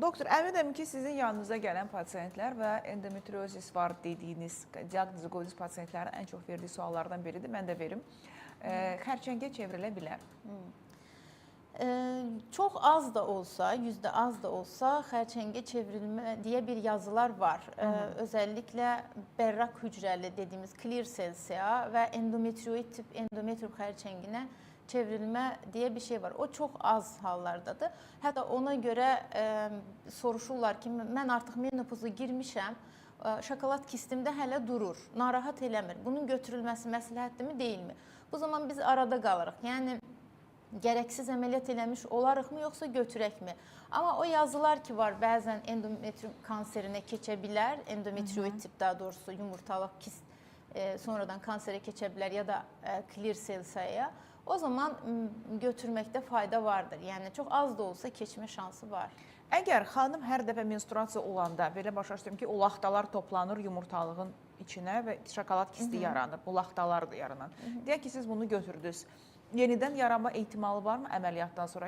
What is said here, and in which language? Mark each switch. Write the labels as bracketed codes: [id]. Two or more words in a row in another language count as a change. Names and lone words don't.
[az] Doktor, əminəm ki, sizin yanınıza gələn pasiyentlər və endometriozis var dediyiniz, diaqnozu qoyduğunuz pasiyentlərin ən çox verdiyi suallardan biridir, mən də verim. Xərçəngə çevrilə bilər. Çox az da olsa, yüzdə az da olsa xərçəngə çevrilmə deyə bir yazılar var. Özəlliklə berrak hücrəli dediyimiz [en] clear cell- [az] ə və endometrioid tip endometrium xərçənginə çevrilmə deyə bir şey var. O çox az hallardadır. Hətta ona görə soruşurlar ki, mən artıq menopoza girmişəm, şokolad kistimdə hələ durur, narahat eləmir. Bunun götürülməsi məsləhətdirmi, deyilmi? Bu zaman biz arada qalırıq. Yəni gərəksiz əməliyyat eləmiş olarıqmı, yoxsa götürəkmi? Amma o yazılar ki var, bəzən endometrium kanserinə keçə bilər, endometrioid tip daha doğrusu yumurtalıq kist sonradan kanserə keçə bilər ya da [en] clear cell- [az] ə. O zaman götürməkdə fayda vardır. Yəni çox az da olsa keçmə şansı var. Əgər xanım hər dəfə menstruasiya olanda, belə başa düşdüm ki, o laxtalar toplanır yumurtalığın içinə və şokolad kisti yaranır, bu laxtalar da yaranan. Deyək ki, siz bunu götürdünüz. Yenidən yaranma ehtimalı varmı əməliyyatdan sonra?